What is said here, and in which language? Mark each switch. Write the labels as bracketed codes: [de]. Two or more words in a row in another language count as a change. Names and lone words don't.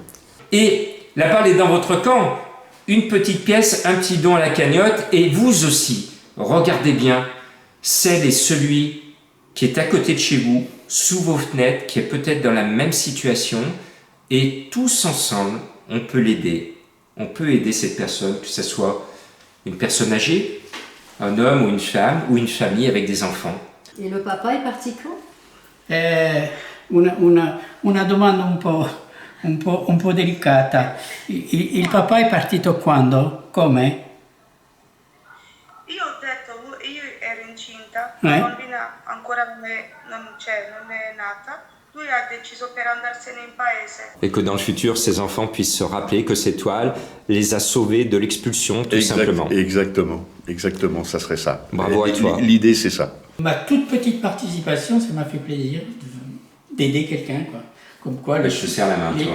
[fr] Et la balle est dans votre camp. Une petite pièce, un petit don à la cagnotte, et vous aussi, regardez bien, celle et celui qui est à côté de chez vous, sous vos fenêtres, qui est peut-être dans la même situation, et tous ensemble, on peut l'aider. On peut aider cette personne, que ce soit une personne âgée, un homme ou une famille avec des enfants. Et le papa est parti quand? [it] Una domanda un po' delicata. Il papà è partito quando? Come? Io ho detto, io ero incinta, Eh? la bambina ancora non è nata, lui ha deciso per andarsene in paese. [fr] Et que dans le futur, ces enfants puissent se rappeler que cette toile les a sauvés de l'expulsion, tout simplement. Exactement, ça serait ça. Bravo à toi. L'idée, c'est ça. Ma toute petite participation, ça m'a fait plaisir d'aider quelqu'un, quoi. Comme quoi, Je te serre la main, toi.